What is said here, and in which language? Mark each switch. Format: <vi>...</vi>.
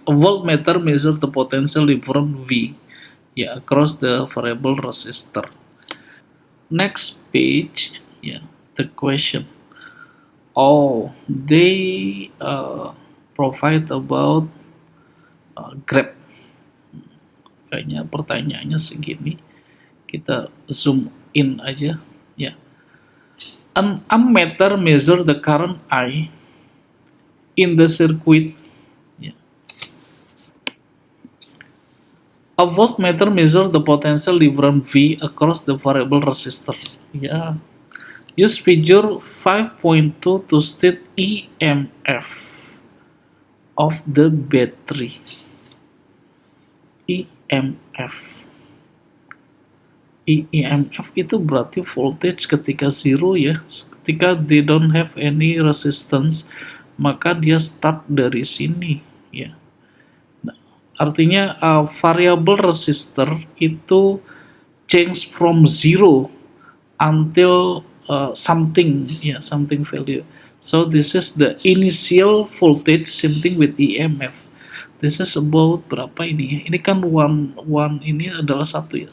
<en>A voltmeter measures the potential difference V. Yeah, across the variable resistor. Next page, yeah, the question. They provide about grab.</en> <id>Kayaknya pertanyaannya segini. Kita zoom in aja, ya.</id> <en>An ammeter measure the current I in the circuit. A voltmeter measures the potential difference V across the variable resistor. Yeah. Use figure 5.2 to state EMF of the battery. EMF.</en> <id>EMF itu berarti voltage ketika zero ya. Ketika</id> <en>they don't have any resistance,</en> <id>maka dia start dari sini ya.</id> <en>Artinya variable resistor itu change from zero until something value. So this is the initial voltage, same thing with EMF. This is about</en> <id>berapa ini? Ini kan one ini adalah 1 ya.</id>